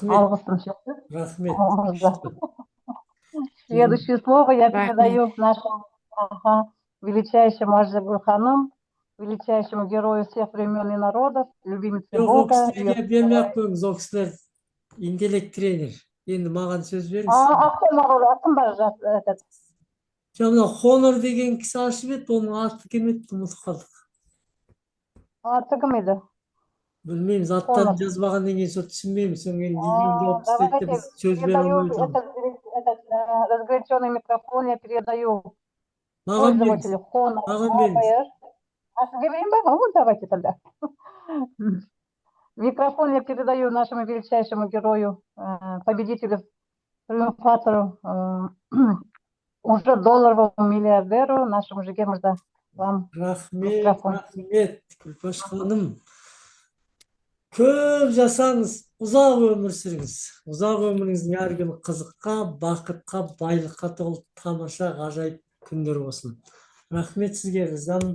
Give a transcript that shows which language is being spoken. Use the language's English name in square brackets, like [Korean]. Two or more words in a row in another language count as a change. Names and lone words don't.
[Russian] Следующее слово я передаю нашему величайшему Ажзагуль ханым, величайшему герою всех времен и народов, любимице Бога. Интеллект-тренер. [Kazakh] Енді маған сөз беріңіз. [Turkish] Akım var zaten. [Kazakh] Жаңа мына Хонор деген кісі ашып еді, оның аты кім еді, ұмытып қалдық. Аты кім еді? Білмейміз, аттарын Хонор. жазбағаннан кейін сол түсінбейміз. Содан кейін елден жауап істейді де біз сөз бере передаю алмай отырмыз. [Russian] этот разгоряченный микрофон, я передаю [Kazakh] Маған беріңіз. [Russian] пользователю Honor [Kazakh] Маған беріңіз. [Russian] APR. Говорим, да? Вот давайте тогда. Микрофон я передаю нашему величайшему герою, победителю, триумфатору, уже долларовому миллиардеру, нашему Жеге Мырза. Вам [Kazakh] Рахмет, микрофон. рахмет, Күлпаш ханым. Көп жасаңыз, ұзақ өмір сүріңіз. Ұзақ өміріңіздің әр күні қызыққа, бақытқа, байлыққа толы тамаша, ғажайып күндер болсын. Рахмет сізге, ризамын.